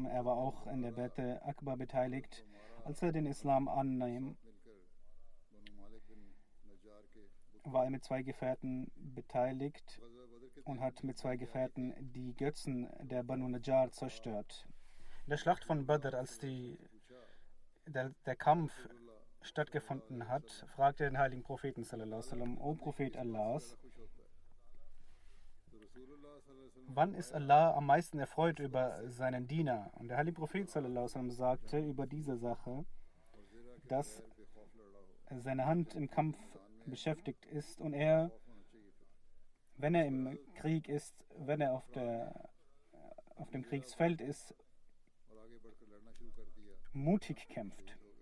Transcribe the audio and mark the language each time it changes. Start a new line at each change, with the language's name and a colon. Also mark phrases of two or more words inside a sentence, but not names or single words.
German: Er war auch in der Bai'e Akbar beteiligt. Als er den Islam annahm, war er mit 2 Gefährten beteiligt und hat mit 2 Gefährten die Götzen der Banu Najjar zerstört. In der Schlacht von Badr, als der Kampf stattgefunden hat, fragte den heiligen Propheten
Arabic: صلى الله عليه وسلم:
German: O Prophet Allahs, wann ist Allah am meisten erfreut über seinen Diener? Und der heilige Prophet
Arabic: صلى الله عليه وسلم
German: sagte über diese Sache, dass seine Hand im Kampf beschäftigt ist und er, wenn er im Krieg ist, wenn er auf dem Kriegsfeld ist, mutig kämpft.